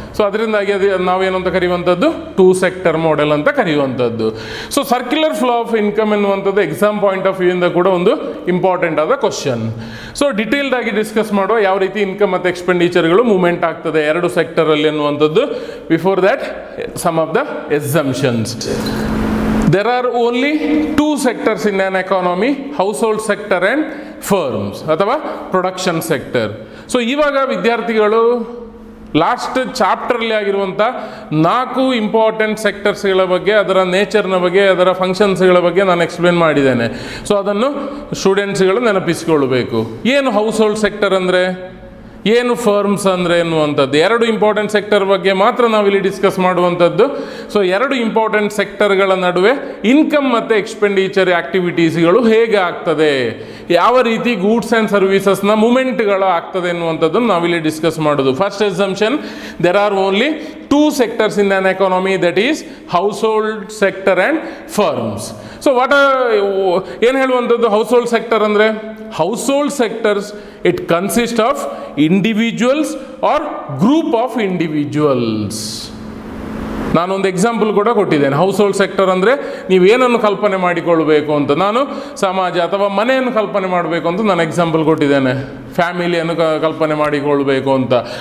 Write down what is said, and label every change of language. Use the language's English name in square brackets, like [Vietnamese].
[Kannada] So ಅದರಿಂದಾಗಿ ಅದು ನಾವೇನಂತ ಕರೆಯುವಂಥದ್ದು 2 ಸೆಕ್ಟರ್ ಮಾಡೆಲ್ ಅಂತ ಕರೆಯುವಂಥದ್ದು. So circular flow of income ಎನ್ನುವಂಥದ್ದು ಎಕ್ಸಾಮ್ ಪಾಯಿಂಟ್ ಆಫ್ ವ್ಯೂ ಇಂದ ಕೂಡ ಒಂದು ಇಂಪಾರ್ಟೆಂಟ್ ಆದ ಕ್ವಶನ್. ಸೊ ಡಿಟೇಲ್ಡ್ ಆಗಿ ಡಿಸ್ಕಸ್ ಮಾಡುವ ಯಾವ ರೀತಿ ಇನ್ಕಮ್ ಮತ್ತು ಎಕ್ಸ್ಪೆಂಡಿಚರ್ಗಳು ಮೂವ್ಮೆಂಟ್ ಆಗ್ತದೆ 2 ಸೆಕ್ಟರಲ್ಲಿ ಎನ್ನುವಂಥದ್ದು. [English] Before that some of the exemptions. There are only 2 sectors in an economy, household sector and firms ಅಥವಾ production sector. [Kannada] ಸೊ ಇವಾಗ ವಿದ್ಯಾರ್ಥಿಗಳು ಲಾಸ್ಟ್ ಚಾಪ್ಟರ್ಲಿ ಆಗಿರುವಂಥ 4 ಇಂಪಾರ್ಟೆಂಟ್ ಸೆಕ್ಟರ್ಸ್ಗಳ ಬಗ್ಗೆ, ಅದರ ನೇಚರ್ನ ಬಗ್ಗೆ, ಅದರ ಫಂಕ್ಷನ್ಸ್ಗಳ ಬಗ್ಗೆ ನಾನು ಎಕ್ಸ್ಪ್ಲೇನ್ ಮಾಡಿದ್ದೇನೆ. ಸೊ ಅದನ್ನು ಸ್ಟೂಡೆಂಟ್ಸ್ಗಳು ನೆನಪಿಸಿಕೊಳ್ಬೇಕು. ಏನು ಹೌಸ್ ಹೋಲ್ಡ್ ಸೆಕ್ಟರ್ ಅಂದರೆ, ಏನು ಫರ್ಮ್ಸ್ ಅಂದರೆ ಎನ್ನುವಂಥದ್ದು 2 ಇಂಪಾರ್ಟೆಂಟ್ ಸೆಕ್ಟರ್ ಬಗ್ಗೆ ಮಾತ್ರ ನಾವಿಲ್ಲಿ ಡಿಸ್ಕಸ್ ಮಾಡುವಂಥದ್ದು. ಸೊ 2 ಇಂಪಾರ್ಟೆಂಟ್ ಸೆಕ್ಟರ್ಗಳ ನಡುವೆ ಇನ್ಕಮ್ ಮತ್ತು ಎಕ್ಸ್ಪೆಂಡಿಚರ್ ಆ್ಯಕ್ಟಿವಿಟೀಸ್ಗಳು ಹೇಗೆ ಆಗ್ತದೆ, ಯಾವ ರೀತಿ ಗೂಡ್ಸ್ ಆ್ಯಂಡ್ ಸರ್ವಿಸಸ್ನ ಮೂಮೆಂಟ್ಗಳು ಆಗ್ತದೆ ಎನ್ನುವಂಥದ್ದನ್ನು ನಾವಿಲ್ಲಿ ಡಿಸ್ಕಸ್ ಮಾಡೋದು. [English] First exemption, there are only 2 sectors in an economy, that is household sector and firms. So what [Kannada] ಏನು ಹೇಳುವಂಥದ್ದು ಹೌಸ್ಹೋಲ್ಡ್ ಸೆಕ್ಟರ್ ಅಂದರೆ, [English] Household sectors it consist of individuals or group of individuals. [Kannada] ನಾನೊಂದು ಎಕ್ಸಾಂಪಲ್ ಕೂಡ ಕೊಟ್ಟಿದ್ದೇನೆ. House hold sector ಅಂದರೆ ನೀವೇನನ್ನು ಕಲ್ಪನೆ ಮಾಡಿಕೊಳ್ಬೇಕು ಅಂತ, ನಾನು ಸಮಾಜ ಅಥವಾ ಮನೆಯನ್ನು ಕಲ್ಪನೆ ಮಾಡಬೇಕು ಅಂತ ನಾನು ಎಕ್ಸಾಂಪಲ್ ಕೊಟ್ಟಿದ್ದೇನೆ, ಫ್ಯಾಮಿಲಿಯನ್ನು ಕಲ್ಪನೆ ಮಾಡಿಕೊಳ್ಬೇಕು ಅಂತ.